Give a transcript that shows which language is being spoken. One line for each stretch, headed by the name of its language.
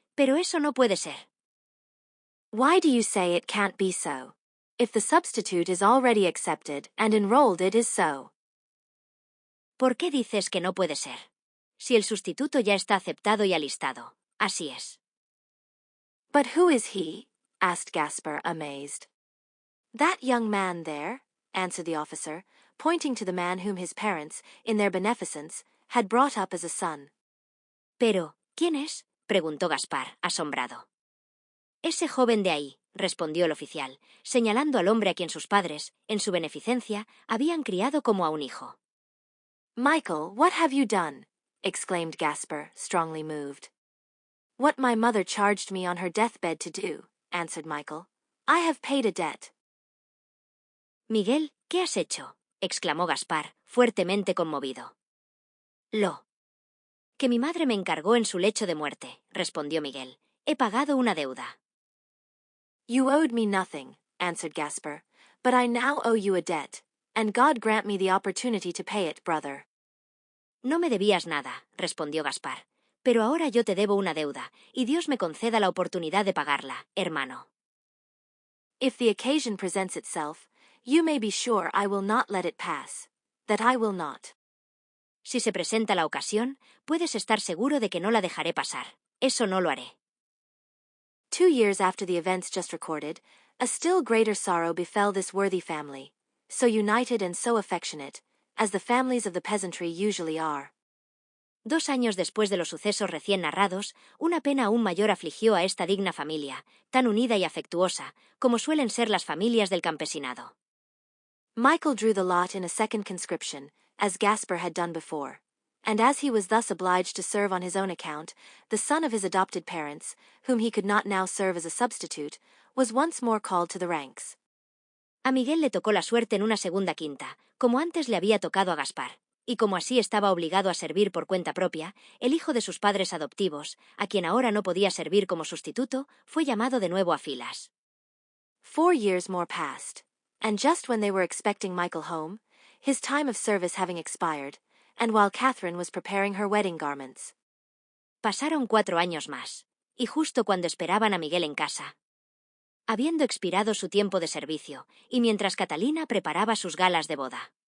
Spanish: Pero eso no puede ser.
English: Why do you say it can't be so? If the substitute is already accepted and enrolled, it is so.
Spanish: ¿Por qué dices que no puede ser? Si el sustituto ya está aceptado y alistado. Así es.
English: But who is he? Asked Gaspar, amazed. That young man there, answered the officer, pointing to the man whom his parents, in their beneficence, had brought up as a son.
Spanish: Pero, ¿quién es? Preguntó Gaspar, asombrado. Ese joven de ahí, respondió el oficial, señalando al hombre a quien sus padres, en su beneficencia, habían criado como a un hijo.
English: Michael, what have you done? Exclaimed Gaspar, strongly moved. What my mother charged me on her deathbed to do, answered Michael. I have paid a debt.
Spanish: Miguel, ¿qué has hecho? Exclamó Gaspar, fuertemente conmovido. Lo que mi madre me encargó en su lecho de muerte, respondió Miguel, He pagado una deuda.
English: You owed me nothing, answered Gaspar, but I now owe you a debt, and God grant me the opportunity to pay it, brother.
Spanish: No me debías nada, respondió Gaspar, pero ahora yo te debo una deuda, y Dios me conceda la oportunidad de pagarla, hermano.
English: If the occasion presents itself, you may be sure I will not let it pass. That I will not.
Spanish: Si se presenta la ocasión, puedes estar seguro de que no la dejaré pasar. Eso no lo haré.
English: 2 years after the events just recorded, a still greater sorrow befell this worthy family, so united and so affectionate, as the families of the peasantry usually are.
Spanish: 2 años después de los sucesos recién narrados, una pena aún mayor afligió a esta digna familia, tan unida y afectuosa, como suelen ser las familias del campesinado.
English: Michael drew the lot in a second conscription, as Gaspar had done before, and as he was thus obliged to serve on his own account, the son of his adopted parents, whom he could not now serve as a substitute, was once more called to the ranks.
Spanish: A Miguel le tocó la suerte en una segunda quinta, como antes le había tocado a Gaspar, y como así estaba obligado a servir por cuenta propia, el hijo de sus padres adoptivos, a quien ahora no podía servir como sustituto, fue llamado de nuevo a filas.
English: 4 years more passed, and just when they were expecting Michael home, his time of service having expired, and while Catherine was preparing her wedding garments.
Spanish: Pasaron 4 años más, y justo cuando esperaban a Miguel en casa. Habiendo expirado su tiempo de servicio, y mientras Catalina preparaba sus galas de boda.